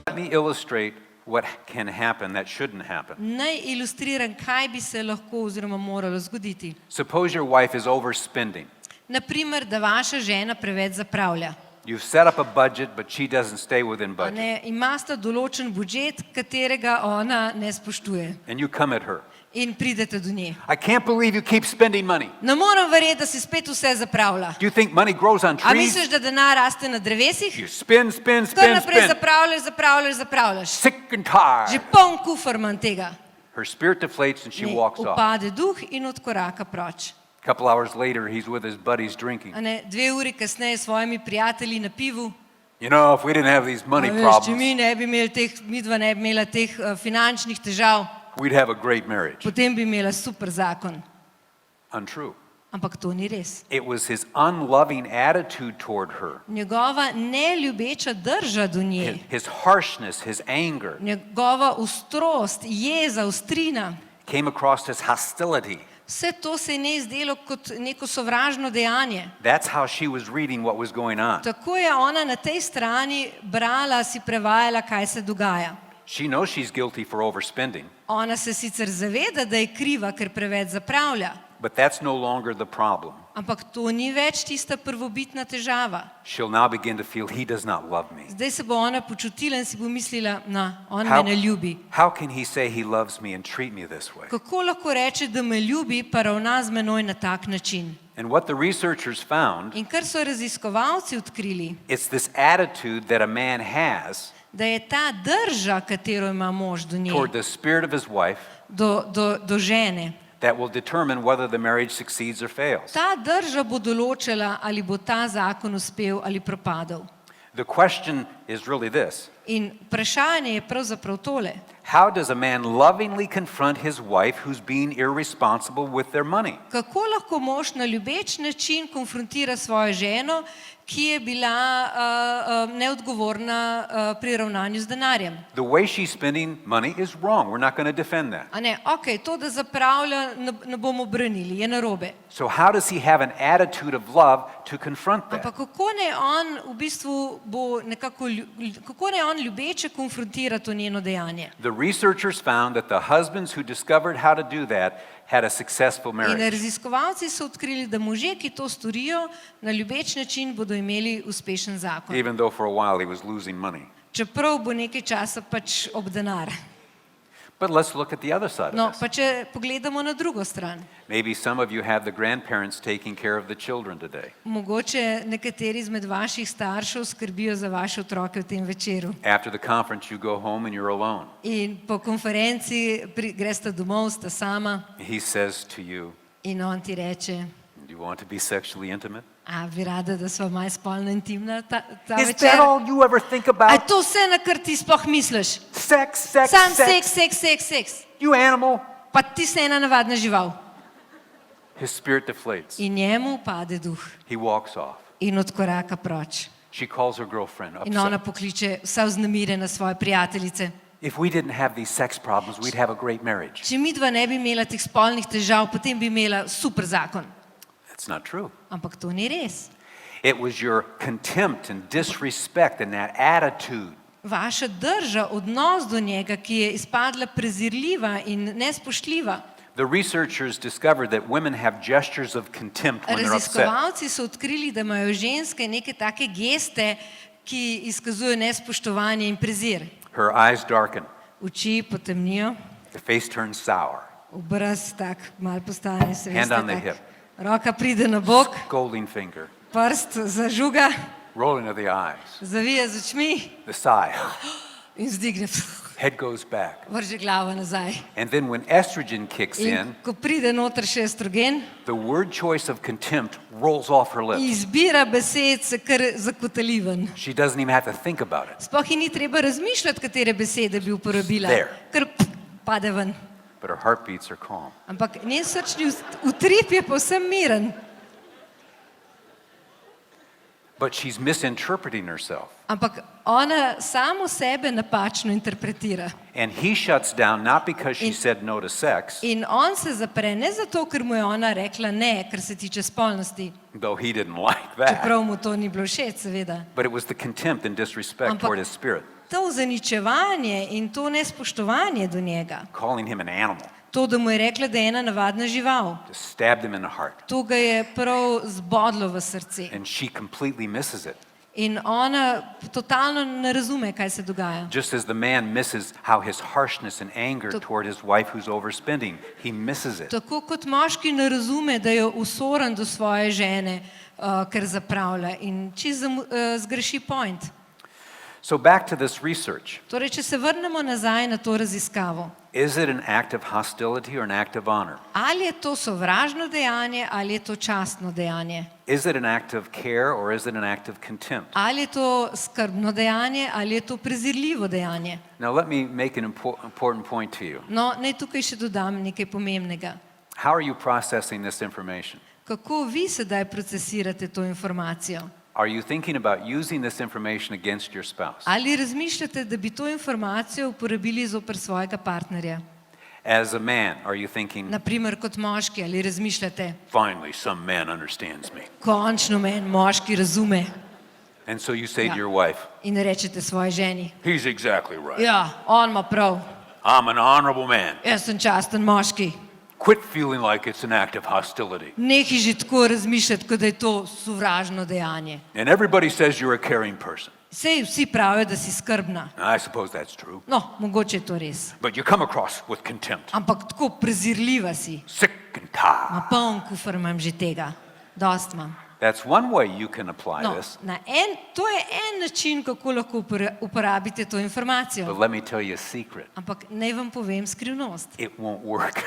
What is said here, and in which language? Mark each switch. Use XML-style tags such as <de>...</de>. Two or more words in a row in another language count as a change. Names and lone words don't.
<en>illustrate what can happen that shouldn't happen.</en> <sl>Naj ilustriram, kaj bi se lahko oziroma moralo zgoditi.</sl> <en>Suppose your wife is overspending.</en> <sl>Naprimer, da vaša žena preveč zapravlja.</sl> <en>You've set up a budget, but she doesn't stay within budget.</en> <sl>Imate določen budžet, katerega ona ne spoštuje.</sl> <en>And you come at her.</en> <sl>In pridete do nje.</sl> <en>I can't believe you keep spending money.</en> <sl>Ne morem verjeti, da si spet vse zapravlja.</sl> <en>Do you think money grows on</en> <sl>A</sl> <en>trees?</en> <sl>misliš, da denar raste na drevesih?</sl> <en>You spend, spend,</en> <sl>Kar</sl> <en>spend,</en> <sl>naprej</sl> <en>spend.</en> <sl>zapravljaš.</sl> <en>Sick and tired.</en> <sl>Že poln kufer manj tega.</sl> <en>Her spirit deflates and she walks off.</en> <sl>Upade duh in odkoraka proč.</sl> <en>A couple hours later, he's with his buddies drinking.</en> <sl>2 uri kasneje s svojimi prijatelji na pivu.</sl> <en>You know, if we didn't have these money</en> <sl>Če</sl> <en>problems,</en> <sl>midva ne bi imela teh finančnih težav,</sl> <en>we'd have a great marriage.</en> <sl>potem bi imela super zakon.</sl> <en>Untrue.</en> <sl>Ampak to ni res.</sl> <en>It was his unloving attitude toward her,</en> <sl>Njegova neljubeča drža do nje,</sl> <en>his harshness, his anger,</en> <sl>njegova ostrost, jeza, ostrina,</sl> <en>came across as hostility.</en> <sl>vse to se je ne zdelo kot neko sovražno dejanje.</sl> <en>That's how she was reading what was going on.</en> <sl>Tako je ona na tej strani brala, si prevajala, kaj se dogaja.</sl> <en>She knows she's guilty for overspending,</en> <sl>Ona se sicer zaveda, da je kriva, ker preveč zapravlja,</sl> <en>but that's no longer the problem.</en> <sl>ampak to ni več tista prvobitna težava.</sl> <en>She'll now begin to feel he does not love me.</en> <sl>Zdaj se bo ona počutila in si bo mislila, on</sl> <en>How,</en> <sl>me ne ljubi.</sl> <en>how can he say he loves me and treat me this way?</en> <sl>Kako lahko reče, da me ljubi, pa ravna z menoj na tak način?</sl> <en>And what the researchers found,</en> <sl>In kar so raziskovalci odkrili,</sl> <en>it's this attitude that a man has</en> <sl>da je ta drža, katero ima mož do nje,</sl> <en>toward the spirit of his wife</en> <sl>do žene,</sl> <en>that will determine whether the marriage succeeds or fails.</en> <sl>ta drža bo določila, ali bo ta zakon uspel ali propadel.</sl> <en>The question is really this:</en> <sl>In vprašanje je pravzaprav tole.</sl> <en>how does a man lovingly confront his wife who's being irresponsible with their money?</en> <sl>Kako lahko mož na ljubeč način konfrontira svojo ženo, ki je bila neodgovorna pri ravnanju z denarjem?</sl> <en>The way she's spending money is wrong. We're not going to defend that.</en> <sl>To, da zapravlja, ne bomo branili, je narobe.</sl> <en>So how does he have an attitude of love to confront that?</en> <sl>Ampak kako naj on v bistvu bo nekako, kako naj on ljubeče konfrontira to njeno dejanje?</sl> <en>The researchers found that the husbands who discovered how to do that had a successful</en> <sl>In</sl> <en>marriage.</en> <sl>raziskovalci so odkrili, da možje, ki to storijo, na ljubeč način bodo imeli uspešen zakon.</sl> <en>Even though for a while he was losing money.</en> <sl>Čeprav bo nekaj časa pač ob denar.</sl> <en>But let's look at the other side</en> <sl>No,</sl> <en>of this.</en> <sl>pa če pogledamo na drugo stran.</sl> <en>Maybe some of you have the grandparents taking care of the children today.</en> <sl>Mogoče nekateri izmed vaših staršev skrbijo za vaše otroke v tem večeru.</sl> <en>After the conference you go home and you're alone.</en> <sl>In po konferenci gresta domov, sta sama,</sl> <en>He says to you,</en> <sl>in on ti reče,</sl> <en>do you want to be sexually intimate?</en> <sl>a bi rada, da sva malo spolno intimna ta</sl> <en>Is</en> <sl>večer?</sl> <en>that all you ever think</en> <sl>A je</sl> <en>about?</en> <sl>to vse, na kar ti sploh misliš?</sl> <en>Sex, sex,</en> <sl>Sam</sl> <en>sex.</en> <sl>seks.</sl> <en>You animal.</en> <sl>Pa ti si ena navadna žival.</sl> <en>His spirit deflates.</en> <sl>In njemu pade duh</sl> <en>He walks off.</en> <sl>in odkoraka proč.</sl> <en>She calls her girlfriend</en> <sl>In ona</sl> <en>upset.</en> <sl>pokliče vsa vznemirjena svoje prijateljice.</sl> <en>If we didn't have these sex problems, we'd have a great marriage.</en> <sl>Če midva ne bi imela teh spolnih težav, potem bi imela super zakon.</sl> <en>That's not true.</en> <sl>Ampak to ni res.</sl> <en>It was your contempt and disrespect and that attitude</en> <sl>Vaša drža, odnos do njega, ki je izpadla prezirljiva in nespoštljiva.</sl> <en>The researchers discovered that women have gestures of contempt when they're upset.</en> <sl>Raziskovalci so odkrili, da imajo ženske neke take geste, ki izkazujejo nespoštovanje in prezir.</sl> <en>Her eyes darken.</en> <sl>Oči potemnijo,</sl> <en>The face turns sour.</en> <sl>obraz tak malo postane, se</sl> <en>Hand</en> <sl>veste,</sl> <en>on the</en> <sl>tak.</sl> <en>hip.</en> <sl>Roka pride na bok,</sl> <en>Scolding finger.</en> <sl>prst zažuga,</sl> <en>Rolling of the eyes.</en> <sl>zavije z očmi</sl> <en>The sigh.</en> <sl>in vzdigne,</sl> <en>Head goes back.</en> <sl>vrže glavo nazaj.</sl> <en>And then when estrogen kicks</en> <sl>In</sl> <en>in,</en> <sl>ko pride noter še estrogen,</sl> <en>the word choice of contempt rolls off her lips.</en> <sl>izbira besed se kar zakotali ven.</sl> <en>She doesn't even have to think about it.</en> <sl>Sploh ji ni treba razmišljati, katere besede bi uporabila.</sl> <en>There.</en> <sl>Ker pade ven.</sl> <en>But her heartbeats are calm.</en> <sl>Ampak njen srčni utrip je povsem miren.</sl> <en>But she's misinterpreting herself.</en> <sl>Ampak ona samo sebe napačno interpretira.</sl> <en>And he shuts down not because she said no to sex,</en> <sl>In on se zapre ne zato, ker mu je ona rekla ne, kar se tiče spolnosti.</sl> <en>though he didn't like that.</en> <sl>Čeprav mu to ni bilo všeč, seveda.</sl> <en>But it was the contempt and disrespect</en> <sl>Ampak</sl> <en>toward his spirit.</en> <sl>to zaničevanje in to nespoštovanje do njega,</sl> <en>calling him an animal,</en> <sl>to, da mu je rekla, da je ena navadna žival,</sl> <en>just stabbed him in the heart.</en> <sl>to ga je prav zbodlo v srce.</sl> <en>And she completely misses it.</en> <sl>In ona totalno ne razume, kaj se dogaja.</sl> <en>Just as the man misses how his harshness and anger toward his wife who's overspending, he misses it.</en> <sl>Tako kot moški ne razume, da je usoren do svoje žene, ker zapravlja in čisto zgreši point.</sl> <en>So back to this research.</en> <sl>Torej, če se vrnemo nazaj na to raziskavo.</sl> <en>Is it an act of hostility or an act of honor?</en> <sl>Ali je to sovražno dejanje ali je to častno dejanje?</sl> <en>Is it an act of care or is it an act of contempt?</en> <sl>Ali je to skrbno dejanje ali je to prezirljivo dejanje?</sl> <en>Now let me make an important point to you.</en> <sl>No, naj tukaj še dodam nekaj pomembnega.</sl> <en>How are you processing this information?</en> <sl>Kako vi sedaj procesirate to informacijo?</sl> <en>Are you thinking about using this information against your spouse?</en> <sl>Ali razmišljate, da bi to informacijo uporabili zoper svojega partnerja?</sl> <en>As a man, are you thinking,</en> <sl>Naprimer kot moški, ali razmišljate,</sl> <en>finally some man understands me?</en> <sl>končno me en moški razume,</sl> <en>And so you say Yeah. to your wife,</en> <sl>in rečete svoji ženi,</sl> <en>he's exactly right.</en> <sl>ja, on ima prav,</sl> <en>I'm an honorable man.</en> <sl>jaz sem časten moški.</sl> <en>Quit feeling like it's an act of hostility.</en> <sl>Nehaj že tako razmišljati, kot da je to sovražno dejanje.</sl> <en>And everybody says you're a caring person.</en> <sl>Sej vsi pravijo, da si skrbna.</sl> <en>And I suppose that's true.</en> <sl>No, mogoče je to res.</sl> <en>But you come across with contempt.</en> <sl>Ampak tako prezirljiva si.</sl> <en>Sick and tired.</en> <sl>Ma poln kufer imam že tega. Dost imam.</sl> <en>That's one way you can apply</en> <sl>No,</sl> <en>this.</en> <sl>to je en način, kako lahko uporabite to</sl> <en>But</en> <sl>informacijo.</sl> <en>let me tell you a secret.</en> <sl>Ampak naj vam povem skrivnost,</sl> <en>It won't work.</en>